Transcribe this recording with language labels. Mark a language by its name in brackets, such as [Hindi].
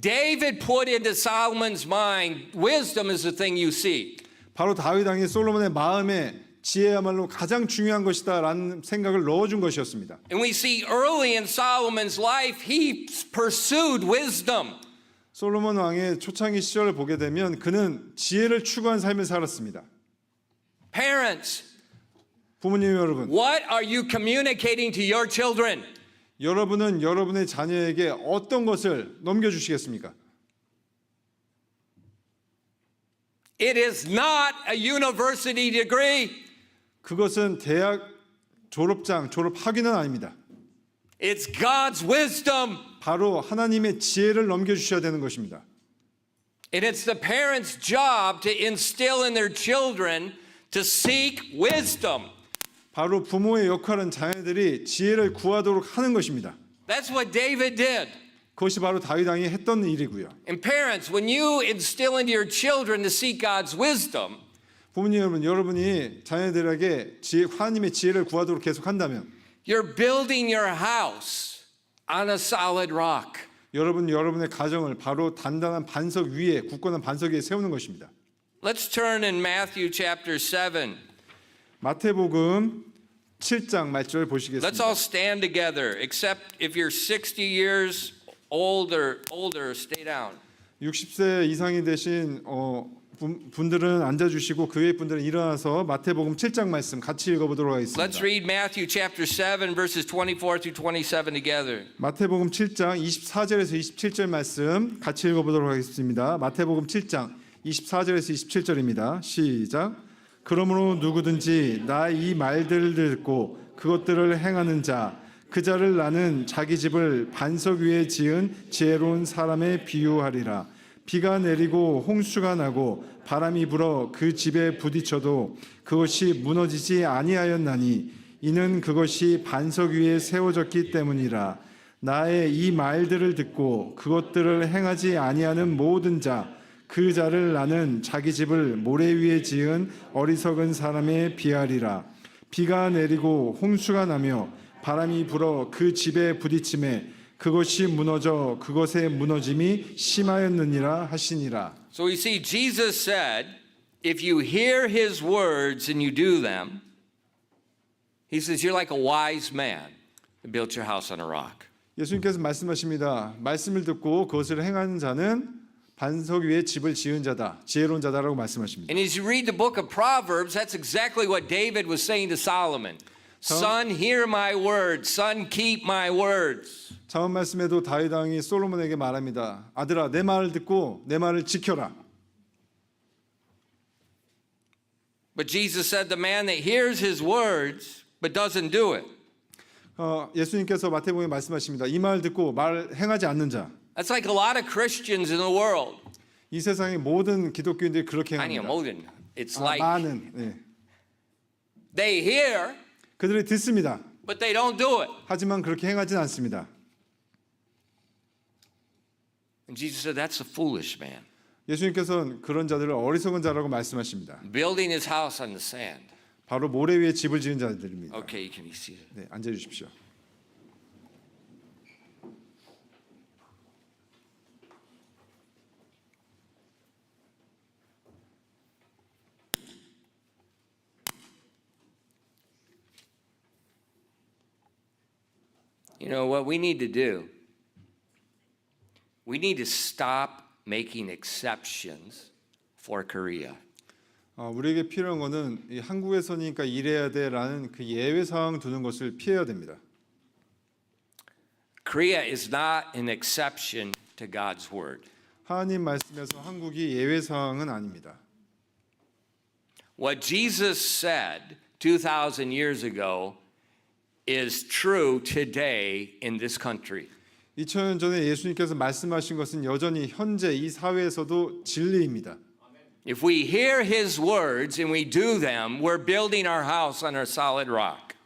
[English] David put into Solomon's mind, wisdom is the thing you seek. [Korean] 바로 다윗 왕이 솔로몬의 마음에 지혜야말로 가장 중요한 것이다라는 생각을 넣어준 것이었습니다. [English] And we see early in Solomon's life, he pursued wisdom. [Korean] 솔로몬 왕의 초창기 시절을 보게 되면 그는 지혜를 추구한 삶을 살았습니다. [English] Parents, [Korean] 부모님 여러분, [English] what are you communicating to your children? [Korean] 여러분은 여러분의 자녀에게 어떤 것을 넘겨주시겠습니까? [English] It is not a university degree. [Korean] 그것은 대학 졸업 학위는 아닙니다. [English] It's God's wisdom. [Korean] 바로 하나님의 지혜를 넘겨주셔야 되는 것입니다. [English] And it's the parents' job to instill in their children to seek wisdom. [Korean] 바로 부모의 역할은 자녀들이 지혜를 구하도록 하는 것입니다. [English] That's what David did. [Korean] 그것이 바로 다윗 왕이 했던 일이고요. [English] And parents, when you instill into your children to seek God's wisdom, [Korean] 부모님 여러분, 여러분이 자녀들에게 하나님의 지혜를 구하도록 계속한다면 [English] you're building your house on a solid rock. [Korean] 여러분의 가정을 바로 단단한 반석 위에, 굳건한 반석 위에 세우는 것입니다. [English] Let's turn in Matthew chapter 7. [Korean] 마태복음 7장 말씀을 [English] Let's [Korean] 보시겠습니다. [English] all stand together, except if you're 60 years older, stay down. [Korean] 60세 이상이 되신 분들은 앉아주시고 그 외 분들은 일어나서 마태복음 7장 말씀 같이 읽어보도록 하겠습니다. Let's read Matthew chapter 7, verses 24 through 27 together. 마태복음 7장 24절에서 27절 말씀 같이 읽어보도록 하겠습니다. 마태복음 7장 24절에서 27절입니다. 시작. 그러므로 누구든지 나 이 말들을 듣고 그것들을 행하는 자 그 자를 나는 자기 집을 반석 위에 지은 지혜로운 사람에 비유하리라. 비가 내리고 홍수가 나고 바람이 불어 그 집에 부딪혀도 그것이 무너지지 아니하였나니 이는 그것이 반석 위에 세워졌기 때문이라. 나의 이 말들을 듣고 그것들을 행하지 아니하는 모든 자 그 자를 나는 자기 집을 모래 위에 지은 어리석은 사람에 비하리라. 비가 내리고 홍수가 나며 바람이 불어 그 집에 부딪힘에 그것이 무너져 그것의 무너짐이 심하였느니라 하시니라. [English] So we see Jesus said, if you hear his words and you do them, he says you're like a wise man who built your house on a rock. [Korean] 예수님께서 말씀하십니다. 말씀을 듣고 그것을 행하는 자는 반석 위에 집을 지은 자다, 지혜로운 자다라고 말씀하십니다. [English] And as you read the book of Proverbs, that's exactly what David was saying to Solomon. Son, hear my words. Son, keep my words. [Korean] 자언 말씀에도 다윗 왕이 솔로몬에게 말합니다. 아들아, 내 말을 듣고 내 말을 지켜라. [English] But Jesus said the man that hears his words but doesn't do it. [Korean] 예수님께서 마태복음에 말씀하십니다. 이 말 듣고 말 행하지 않는 자. [English] That's like a lot of Christians in the world. [Korean] 이 세상의 모든 기독교인들이 그렇게 아니요, 행합니다. 모든. [English] It's like [Korean] 많은. 네. [English] they hear, [Korean] 그들이 듣습니다. [English] but they don't do it. [Korean] 하지만 그렇게 행하진 않습니다. [English] And Jesus said that's a foolish man, [Korean] 예수님께서는 그런 자들을 어리석은 자라고 말씀하십니다. [English] building his house on the sand. [Korean] 바로 모래 위에 집을 지은 자들입니다. [English] Okay, you can be seated. [Korean] 네, 앉아 주십시오. [English] You know what we need to do? We need to stop making exceptions for Korea. [Korean] 우리에게 필요한 것은 이 한국에서니까 이래야 돼라는 그 예외 사항 두는 것을 피해야 됩니다. [English] Korea is not an exception to God's word. [Korean] 하나님 말씀에서 한국이 예외 사항은 아닙니다. [English] What Jesus said 2,000 years ago is true today in this country. [Korean] 2000년 전에 예수님께서 말씀하신 것은 여전히 현재 이 사회에서도 진리입니다. [English] If we hear his words and we do them, we're building our house on a solid rock.